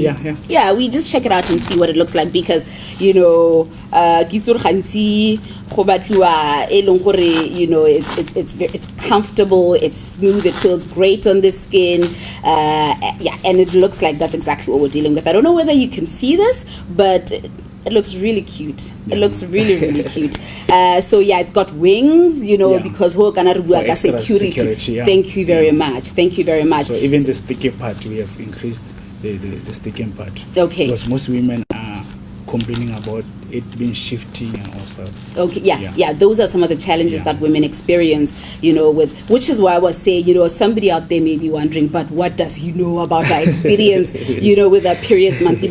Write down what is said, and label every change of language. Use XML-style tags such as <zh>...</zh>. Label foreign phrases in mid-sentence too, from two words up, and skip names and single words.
<en>Yeah, we just check it out and see what it looks like, because you know, you know, it's comfortable, it's smooth, it feels great on the skin, and it looks like that's exactly what we're dealing with. I don't know whether you can see this, but It looks really cute. Yeah. It looks really, really cute. So yeah, it's got wings, you know, Yeah.</en> <st>because ho kana re bua</st> <en>For</en> <st>ka</st> <en>extra security, yeah. Thank you very Yeah. much. Thank you very much. So even the sticky part, we have increased the sticking part. Okay. Because most women are complaining about it being shifting and all stuff. Okay, yeah, yeah, Yeah. those are some of the challenges Yeah. that women experience, you know, with, which is why I was saying, you know, somebody out there may be wondering, but what does he know about our experience, you know, with our periods monthly?</en>